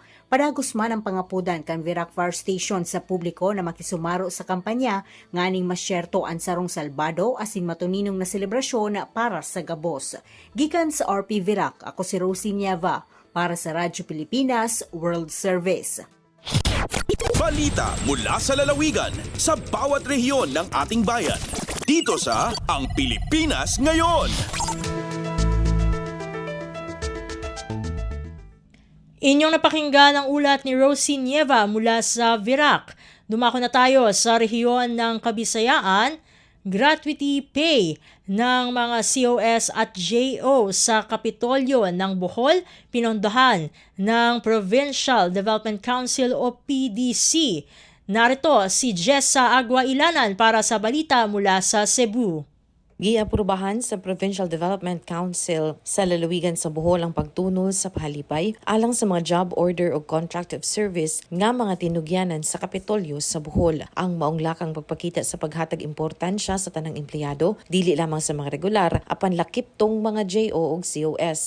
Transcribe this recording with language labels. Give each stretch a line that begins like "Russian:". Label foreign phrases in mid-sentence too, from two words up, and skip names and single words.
Bikol: Padagos man ang pangapudan kan Virac Fire Station sa publiko na makisumaro sa kampanya nganing masyerto ang sarong salbado asin matuninong na selebrasyon para sa gabos. Gikan sa RP Virac, ako si Rosie Nieva para sa Radyo Pilipinas World Service.
Filipino: Balita mula sa lalawigan sa bawat rehiyon ng ating bayan. Dito sa Ang Pilipinas Ngayon. Inyong napakinggan ang ulat ni Rosie Nieva mula sa Virac. Dumako na tayo sa rehiyon ng Kabisayaan. Gratuity pay ng mga COS at JO sa Kapitolyo ng Bohol, pinondohan ng Provincial Development Council o PDC. Narito si Jessa Agua Ilanan para sa balita mula sa Cebu.
Cebuano: Giaprubahan sa Provincial Development Council sa lalawigan sa Bohol ang pagtunol sa pahalipay alang sa mga
English: job order
Cebuano: o
English: contract of service
Cebuano: nga mga tinugyanan sa Kapitolyo sa Bohol. Ang maong lakang pagpakita sa paghatag importansya sa tanang empleyado, dili lamang sa mga regular, apan lakip tong mga JO o COS.